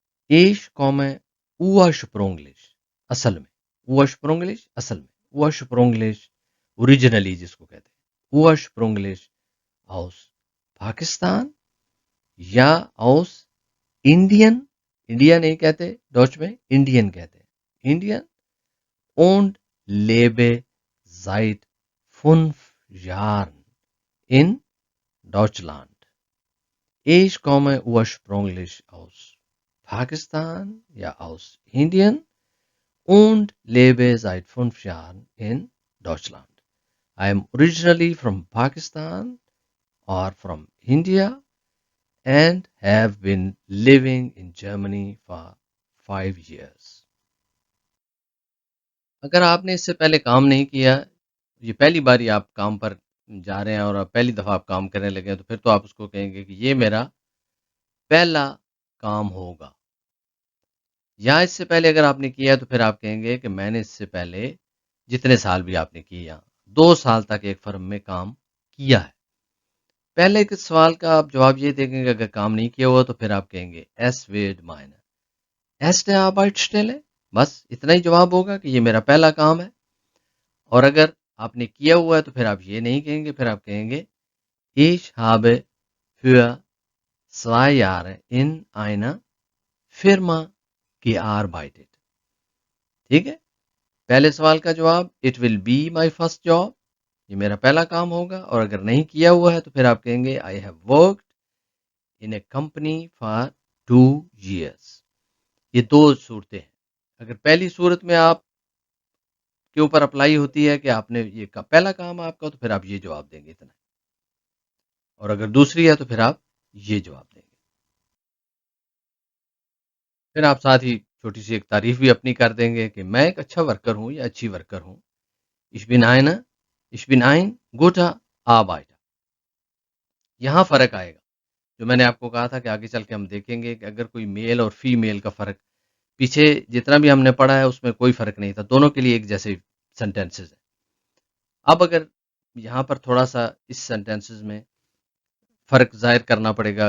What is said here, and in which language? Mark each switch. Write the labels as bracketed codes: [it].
[de] Ich komme ursprünglich [ur] اصل میں، ursprünglich اصل میں، ursprünglich اوریجنلی جس کو کہتے ہیں، [de] ursprünglich aus [ur] پاکستان یا aus انڈین. انڈیا نہیں کہتے ڈوچ میں، انڈین کہتے ہیں، Indian. [de] und lebe seit 5 Jahren in Deutschland. Ich komme ursprünglich aus Pakistan ja aus Indien und lebe seit 5 Jahren in Deutschland. [en] I am originally from Pakistan or from India and have been living in Germany for 5 years. [ur] اگر آپ نے اس سے پہلے کام نہیں کیا، یہ پہلی باری آپ کام پر جا رہے ہیں اور اب پہلی دفعہ آپ کام کرنے لگے ہیں، تو پھر تو آپ اس کو کہیں گے کہ یہ میرا پہلا کام ہوگا. یا اس سے پہلے اگر آپ نے کیا ہے تو پھر آپ کہیں گے کہ میں نے اس سے پہلے جتنے سال بھی آپ نے کیا 2 سال تک ایک فرم میں کام کیا ہے. پہلے کے سوال کا آپ جواب یہ دیں گے کہ اگر کام نہیں کیا ہوا تو پھر آپ کہیں گے S Wade minor asset آبائٹ steel ہے. بس اتنا ہی جواب ہوگا کہ یہ میرا پہلا کام ہے. اور اگر آپ نے کیا ہوا ہے تو پھر آپ یہ نہیں کہیں گے، پھر آپ کہیں گے [de] Ich habe für 2 Jahre in einer Firma gearbeitet. [ur] ٹھیک ہے. پہلے سوال کا جواب [en] It will be my first job. [ur] یہ میرا پہلا کام ہوگا. اور اگر نہیں کیا ہوا ہے تو پھر آپ کہیں گے [en] I have worked in a company for 2 years. [ur] یہ 2 صورتیں ہیں. اگر پہلی صورت میں آپ کے اوپر اپلائی ہوتی ہے کہ آپ نے یہ پہلا کام آپ کا، تو پھر آپ یہ جواب دیں گے اتنا. اور اگر دوسری ہے تو پھر آپ یہ جواب دیں گے. پھر آپ ساتھ ہی چھوٹی سی ایک تعریف بھی اپنی کر دیں گے کہ میں ایک اچھا ورکر ہوں یا اچھی ورکر ہوں. [de] Ich bin ein guter Arbeiter. [ur] یہاں فرق آئے گا جو میں نے آپ کو کہا تھا کہ آگے چل کے ہم دیکھیں گے کہ اگر کوئی میل اور فیمیل کا فرق پیچھے جتنا بھی ہم نے پڑھا ہے اس میں کوئی فرق نہیں تھا، دونوں کے لیے ایک جیسے سینٹینسز ہیں. اب اگر یہاں پر تھوڑا سا اس سینٹینسز میں فرق ظاہر کرنا پڑے گا.